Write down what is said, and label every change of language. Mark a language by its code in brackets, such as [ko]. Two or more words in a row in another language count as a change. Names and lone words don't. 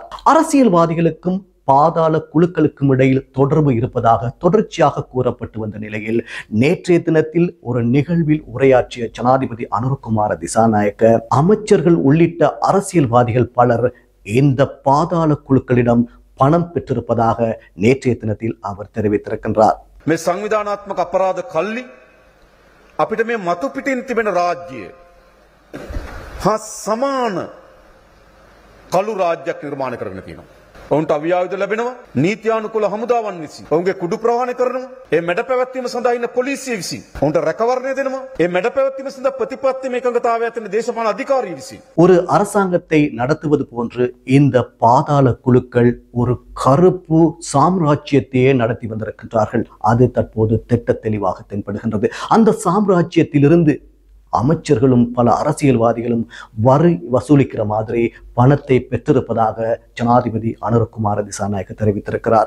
[ta] அரசியல்வாதிகளுக்கும் பாதாள குழுக்களுக்கும் இடையில் தொடர்பு இருப்பதாக தொடர்ச்சியாக கூறப்பட்டு வந்த நிலையில் நேற்றைய தினத்தில் ஒரு நிகழ்வில் உரையாற்றிய ஜனாதிபதி அனுரகுமார திசாநாயக்க அமைச்சர்கள் உள்ளிட்ட அரசியல்வாதிகள் பலர் இந்த பாதாள குழுக்களிடம் பணம் பெற்றிருப்பதாக நேற்றைய தினத்தில் அவர் தெரிவித்திருக்கின்றார். [si] මේ සංවිධානාත්මක අපරාධ කල්ලි අපිට මේ මතු පිටින් තිබෙන රාජ්‍ය හා සමාන කළු රාජ්‍යයක් නිර්මාණය කරගෙන තියෙනවා. ඔවුන්ට අවියායුධ ලැබෙනවා. නීත්‍යානුකූල හමුදාවන් විසින් ඔවුන්ගේ කුඩු ප්‍රහාණය කරනවා. ඒ මැඩ පැවැත්වීම සඳහා ඉන්න පොලිසිය විසින් ඔවුන්ට රැකවරණය දෙනවා. ඒ මැඩ පැවැත්වීම සඳහා ප්‍රතිපත්ති මේකඟතාවය ඇතින දේශපාලන අධිකාරිය විසින් [ta] ஒரு அரசாங்கத்தை நடத்துவது போன்று இந்த பாதாள குழுக்கள் ஒரு கருப்பு சாம்ராஜ்யத்தையே நடத்தி வந்திருக்கின்றார்கள். அது தற்போது திட்ட தெளிவாக தென்படுகின்றது. அந்த சாம்ராஜ்யத்திலிருந்து அமைச்சர்களும் பல அரசியல்வாதிகளும் வரி வசூலிக்கிற மாதிரி பணத்தை பெற்றிருப்பதாக ஜனாதிபதி அனுரகுமார திசாநாயக்க தெரிவித்திருக்கிறார்.